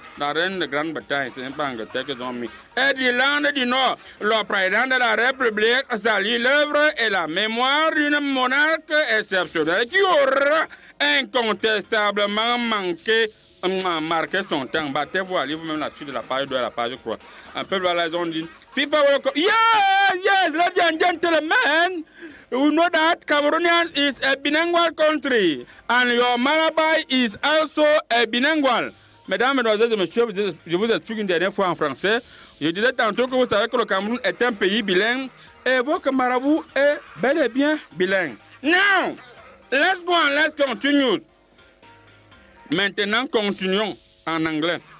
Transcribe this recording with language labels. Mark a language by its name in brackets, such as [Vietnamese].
[French] La reine de Grande-Bretagne, ce n'est pas Angleterre qu'ils ont mis. Et d'Irlande du Nord, le président de la République salue l'œuvre et la mémoire d'une monarque exceptionnelle qui aura incontestablement marqué son temps. Battez-vous, allez vous-même la suite de la page 2 à la page 3. Un peu voilà, ils ont dit FIFA World Cup. [English] Yes, ladies and gentlemen. You know that Cameroonian is a bilingual country and your Malabai is also a bilingual. [French] Mesdames, mesdemoiselles et messieurs, je vous explique une dernière fois en français. Je disais tantôt que vous savez que le Cameroun est un pays bilingue et votre marabout est bel et bien bilingue. [English] Now, let's go and let's continue. [French] Maintenant, continuons en anglais.